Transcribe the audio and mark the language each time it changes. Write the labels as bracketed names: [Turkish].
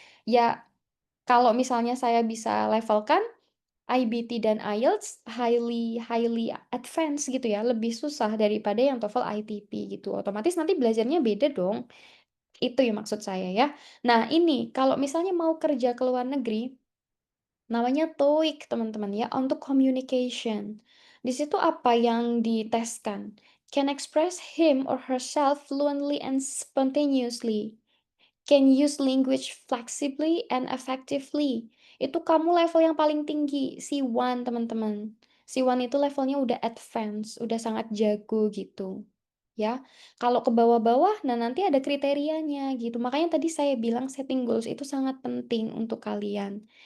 [Indonesian] Ya, kalau misalnya saya bisa levelkan IBT dan IELTS [English] highly highly advance [Indonesian] gitu ya, lebih susah daripada yang TOEFL ITP gitu. Otomatis nanti belajarnya beda dong. Itu ya maksud saya ya. Nah, ini kalau misalnya mau kerja ke luar negeri, namanya TOEIC teman-teman ya, untuk communication. Di situ apa yang diteskan? [English] Can express him or herself fluently and spontaneously. Can use language flexibly and effectively. [Indonesian] Itu kamu level yang paling tinggi, C1 teman-teman. C1 itu levelnya udah advance, udah sangat jago gitu. Ya, kalau ke bawah-bawah, nah nanti ada kriterianya gitu. Makanya tadi saya bilang setting goals itu sangat penting untuk kalian.